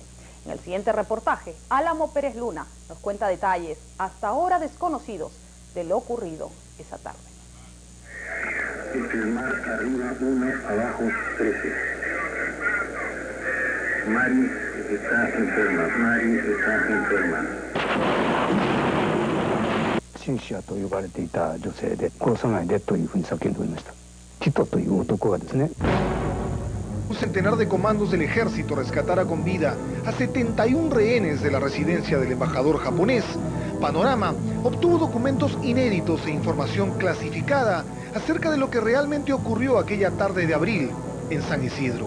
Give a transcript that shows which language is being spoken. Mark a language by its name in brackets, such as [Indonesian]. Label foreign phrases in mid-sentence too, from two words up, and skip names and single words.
[Spanish] En el siguiente reportaje, Álamo Pérez Luna nos cuenta detalles hasta ahora desconocidos de lo ocurrido esa tarde. Mar arriba 1, abajo 13. Mari está enferma. Mari está enferma. [Japanese] シンシアと呼ばれていた女性で殺さないでというふうに叫んでおりました。ティトという男がですね。 [Spanish] Un centenar de comandos del ejército rescatara con vida a 71 rehenes de la residencia del embajador japonés. Panorama obtuvo documentos inéditos e información clasificada acerca de lo que realmente ocurrió aquella tarde de abril en San Isidro.